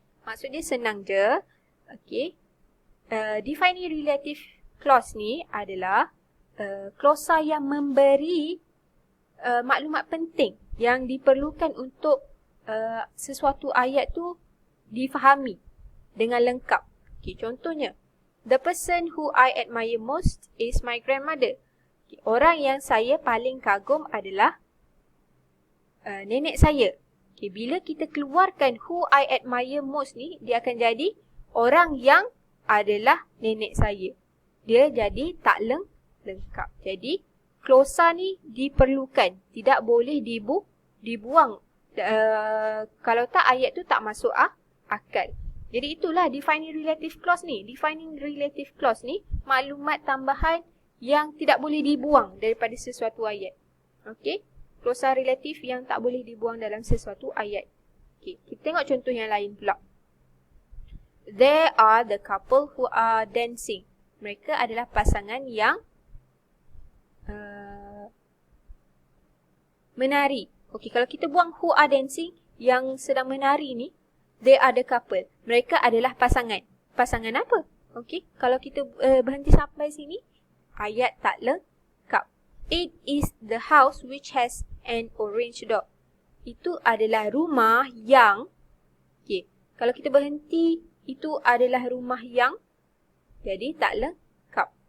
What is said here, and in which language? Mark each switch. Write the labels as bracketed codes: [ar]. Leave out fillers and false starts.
[ms] Maksud dia senang je. Okay. Defining relative clause ni adalah clausa yang memberi maklumat penting yang diperlukan untuk sesuatu ayat tu difahami dengan lengkap. [en] Okay, [ms] contohnya, [en] the person who I admire most is my grandmother. [ms] Okay, orang yang saya paling kagum adalah nenek saya. Okay, bila kita keluarkan [en] who I admire most [ms] ni, dia akan jadi orang yang adalah nenek saya. Dia jadi tak lengkap. Jadi, clausa ni diperlukan. Tidak boleh dibuang. Kalau tak, ayat tu tak masuk akal. Jadi itulah defining relative clause ni. Defining relative clause ni maklumat tambahan yang tidak boleh dibuang daripada sesuatu ayat. Okey? Clausa relatif yang tak boleh dibuang dalam sesuatu ayat. Okey, kita tengok contoh yang lain pula. [en] There are the couple who are dancing. [ms] Mereka adalah pasangan yang menari. Okey, kalau kita buang [en] who are dancing, [ms] yang sedang menari ni, [en] they are the couple. [ms] Mereka adalah pasangan. Pasangan apa? Okey, kalau kita berhenti sampai sini, ayat tak lengkap. [en] It is the house which has an orange door. [ms] Itu adalah rumah yang, okey, kalau kita berhenti, itu adalah rumah yang, jadi tak lengkap.